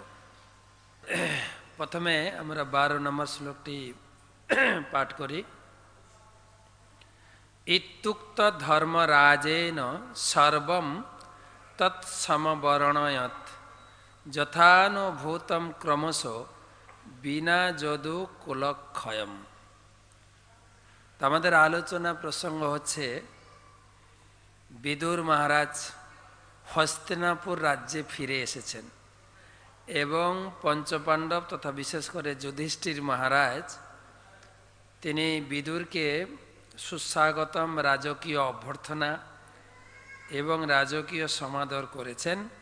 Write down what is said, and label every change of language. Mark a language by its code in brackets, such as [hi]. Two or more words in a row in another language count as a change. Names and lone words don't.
[bn] প্রথমে আমরা 12 নম্বর শ্লোকটি পাঠ করি। [sa] इत्युक्त धर्मराजेन सर्वं तत्समवर्णयत् यथानुभूतं क्रमशो बिना যদু কুলক্ষয়ম। [bn] আমাদের আলোচনা প্রসঙ্গ হচ্ছে বিদুর মহারাজ হস্তিনাপুর রাজ্যে ফিরে এসেছেন এবং পঞ্চপাণ্ডব তথা বিশেষ করে যুধিষ্ঠির মহারাজ তিনি বিদুরকে সুস্বাগতম রাজকীয় অভ্যর্থনা এবং রাজকীয় সমাদর করেছেন